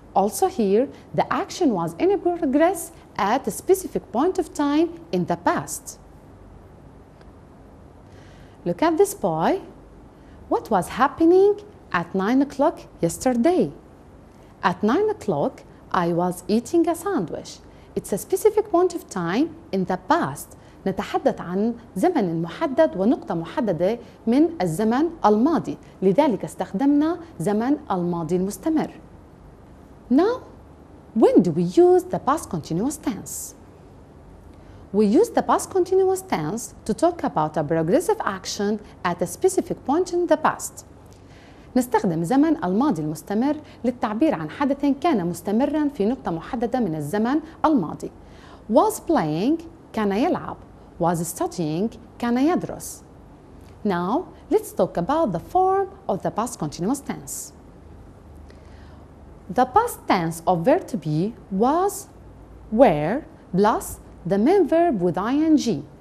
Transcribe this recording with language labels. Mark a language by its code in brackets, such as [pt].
[en] Also here, the action was in progress at a specific point of time in the past. Look at this boy. What was happening at 9 o'clock yesterday? At 9 o'clock, I was eating a sandwich. It's a specific point of time in the past. [ar] نتحدث عن زمن محدد ونقطة محددة من الزمن الماضي، لذلك استخدمنا زمن الماضي المستمر. [en] Now, when do we use the past continuous tense? We use the past continuous tense to talk about a progressive action at a specific point in the past. [ar] نستخدم زمن الماضي المستمر للتعبير عن حدث كان مستمرا في نقطة محددة من الزمن الماضي. [en] Was playing [ar] كان يلعب. [en] Was studying [ar] كان يدرس. [en] Now, let's talk about the form of the past continuous tense. The past tense of verb to be was, were, plus the main verb with ing.